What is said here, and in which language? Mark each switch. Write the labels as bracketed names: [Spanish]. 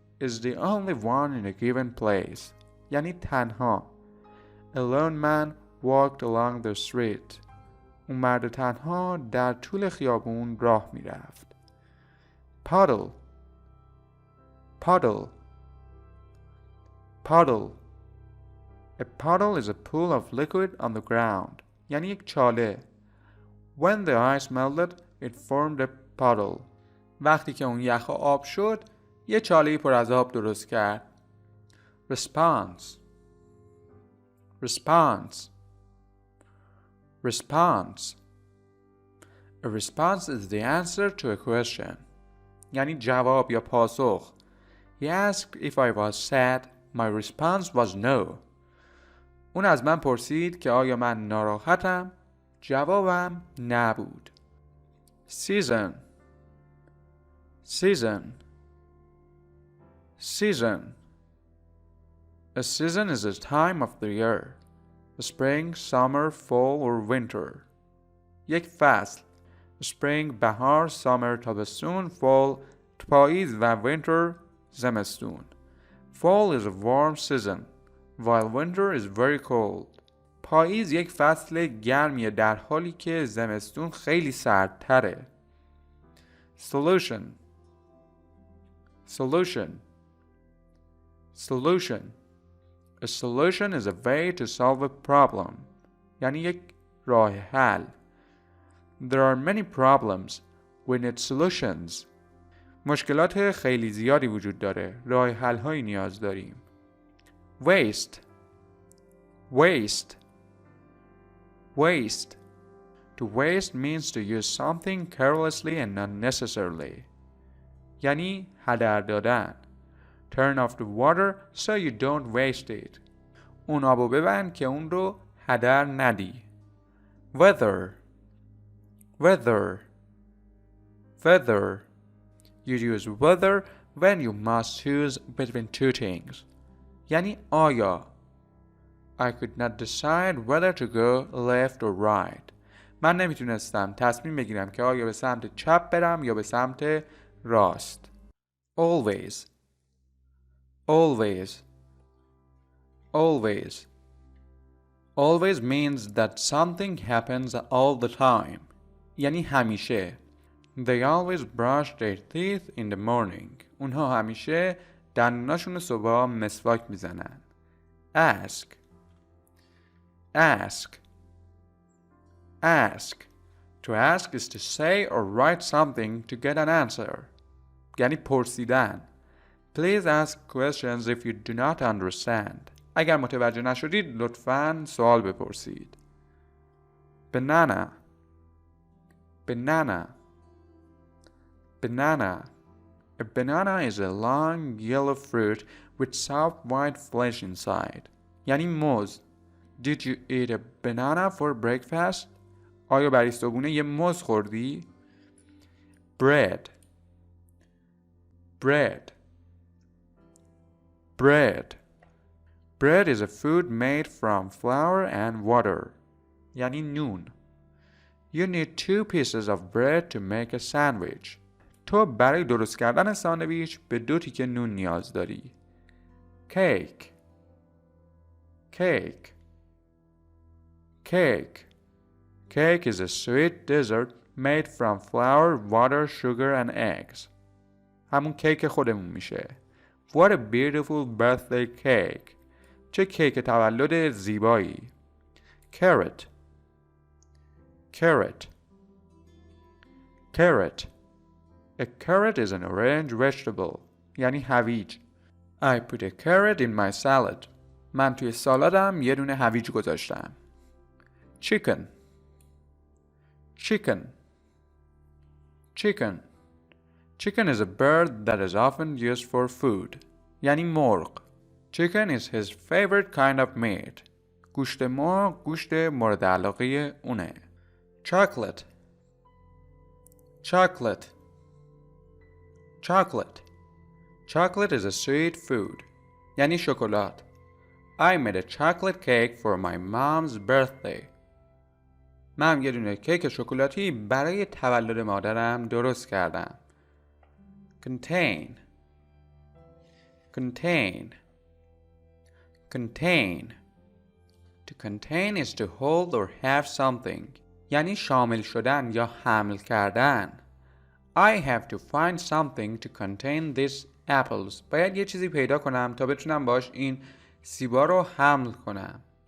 [English] is the only one in a given place. [Persian] یعنی تنها. [English] A lone man walked along the street. [Persian] اون مرد تنها در طول خیابون راه می رفت. [English] Puddle. Puddle. Puddle. A puddle is a pool of liquid on the ground. [Persian] یعنی یک چاله. [English] When the ice melted, it formed a puddle. [Persian] وقتی که اون یخ آب شد، یه چاله پر از آب درست کرد. [English] Response. Response. Response. A response is the answer to a question. [Persian] یعنی جواب یا پاسخ. [English] He asked if I was sad. My response was no. [Persian] اون از من پرسید که آیا من ناراحتم؟ جوابم نبود. [English] Season. Season. Season. A season is a time of the year. Spring, summer, fall or winter. [Persian] یک فصل. Spring بهار، summer تابستون، fall پاییز و winter زمستون. [English] Fall is a warm season, while winter is very cold. [Persian] پاییز یک فصل گرمیه در حالی که زمستون خیلی سردتره. [English] Solution. Solution. Solution. A solution is a way to solve a problem. [Persian] یعنی یک راه حل. [English] There are many problems. We need solutions. [Persian] مشکلات خیلی زیادی وجود داره. راه حل هایی نیاز داریم. [English] Waste. Waste. Waste. To waste means to use something carelessly and unnecessarily. [Persian] یعنی هدر دادن. [English] Turn off the water so you don't waste it. [Persian] اون آبو ببند که اون رو هدر ندی. [English] Weather. Weather. Weather. You use whether when you must choose between two things. [Persian] یعنی آیا. [English] I could not decide whether to go left or right. [Persian] من نمیتونستم تصمیم بگیرم که آیا به سمت چپ برم یا به سمت راست. [English] Always. Always. Always. Always means that something happens all the time. [Persian] یعنی همیشه. [English] They always brush their teeth in the morning. [Persian] اونها همیشه دندوناشون صبح مسواک میزنن. [English] Ask. Ask. Ask. To ask is to say or write something to get an answer. [Persian] یعنی پرسیدن. [English] Please ask questions if you do not understand. [Persian] اگر متوجه نشدید لطفاً سوال بپرسید. [English] Banana. Banana. Banana. A banana is a long yellow fruit with soft white flesh inside. [Persian] یعنی موز. [English] Did you eat a banana for breakfast? [Persian] آیا برای صبحونه یه موز خوردی؟ [English] Bread. Bread. Bread. Bread is a food made from flour and water. [Persian] یعنی نون. [English] You need 2 pieces of bread to make a sandwich. [Persian] تو برای درست کردن ساندویچ به 2 تیکه نون نیاز داری. [English] Cake. Cake. Cake. Cake is a sweet dessert made from flour, water, sugar and eggs. [Persian] همون کیک خودمون میشه. [English] What a beautiful birthday cake. [Persian] چه کیک تولد زیبایی. [English] Carrot. Carrot. Carrot. A carrot is an orange vegetable. [Persian] یعنی هویج. [English] I put a carrot in my salad. [Persian] من توی سالادم یه دونه هویج گذاشتم. [English] Chicken. Chicken. Chicken. Chicken is a bird that is often used for food. [Persian] یعنی مرغ. [English] Chicken is his favorite kind of meat. [Persian] گوشت مرغ گوشت مورد علاقه اونه. [English] Chocolate. Chocolate. Chocolate. Chocolate is a sweet food. [Persian] یعنی شکلات. [English] I made a chocolate cake for my mom's birthday. [Persian] من یه دونه کیک شکلاتی برای تولد مادرم درست کردم. [English] Contain. contain. Contain. To contain is to hold or have something. [Persian] یعنی شامل شدن یا حمل کردن. [English] I have to find something to contain these apples. [Persian] باید یه چیزی پیدا کنم تا بتونم باش این سیبا رو حمل کنم.